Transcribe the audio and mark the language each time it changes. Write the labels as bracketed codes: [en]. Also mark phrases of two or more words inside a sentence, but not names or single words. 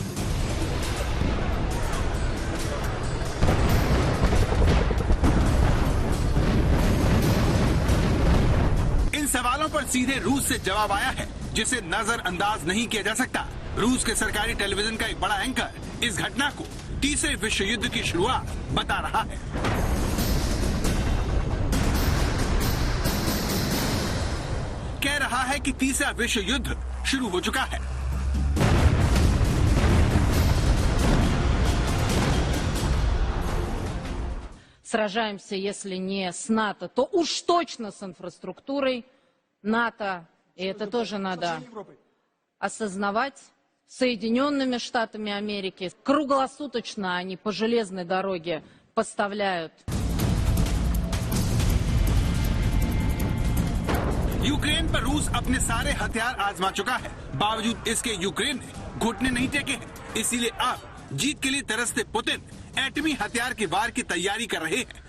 [hi] इन सवालों पर सीधे रूस से जवाब आया है जिसे नजरअंदाज नहीं किया जा सकता। रूस के सरकारी टेलीविजन का एक बड़ा एंकर इस घटना को तीसरे विश्व युद्ध की शुरुआत बता रहा है। कह रहा है कि तीसरा विश्व युद्ध शुरू हो चुका है। [ru] Сражаемся, если не с НАТО, то уж точно с инфраструктурой НАТО. И это тоже надо осознавать. Соединенными Штатами Америки круглосуточно они по железной дороге поставляют. [hi] यूक्रेन पर रूस अपने सारे हथियार आजमा चुका है। बावजूद इसके यूक्रेन ने घुटने नहीं टेके हैं। इसीलिए अब जीत के लिए तरसते पुतिन एटमी हथियार के वार की तैयारी कर रहे हैं।